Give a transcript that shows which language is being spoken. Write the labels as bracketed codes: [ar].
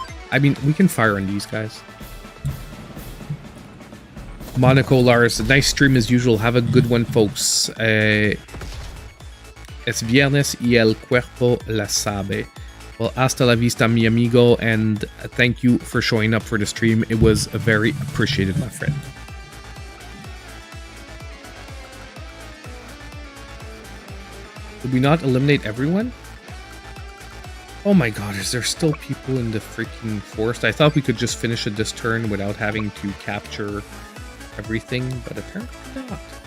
[en] I mean, we can fire on these guys. Monaco Lars, nice stream as usual. Have a good one, folks. [es] Es viernes y el cuerpo la sabe. [en] Well, [es] hasta la vista, mi amigo, [en] and thank you for showing up for the stream. It was very appreciated, my friend. Did we not eliminate everyone? Oh my god, is there still people in the freaking forest? I thought we could just finish it this turn without having to capture everything, but apparently not.